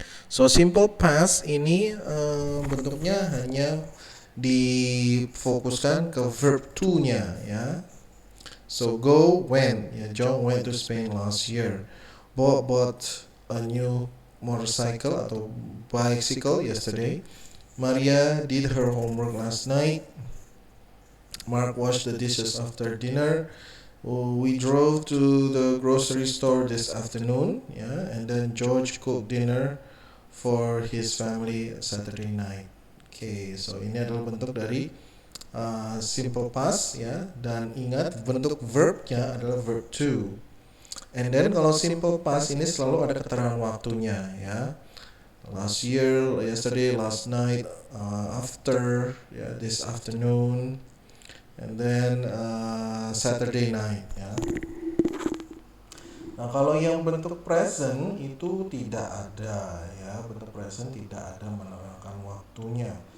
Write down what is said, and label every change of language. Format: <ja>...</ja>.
<id>So simple past ini bentuknya hanya difokuskan ke verb to-nya ya.</id> <en>So go, went ya. John went to Spain last year. Bob bought a new motorcycle atau bicycle yesterday. Maria did her homework last night. Mark washed the dishes after dinner. We drove to the grocery store this afternoon, yeah, and then George cooked dinner for his family Saturday night.</en> <id>Okay, so ini adalah bentuk dari simple past, ya, dan ingat bentuk verbnya adalah verb to.</id> <en>And then</en> <id>kalau simple past ini selalu ada keterangan waktunya, ya.</id> <en>Last year, yesterday, last night, after, ya, this afternoon. And then Saturday night ya.</en> <id>Nah, kalau yang bentuk present itu tidak ada ya, bentuk present tidak ada menerangkan waktunya.</id>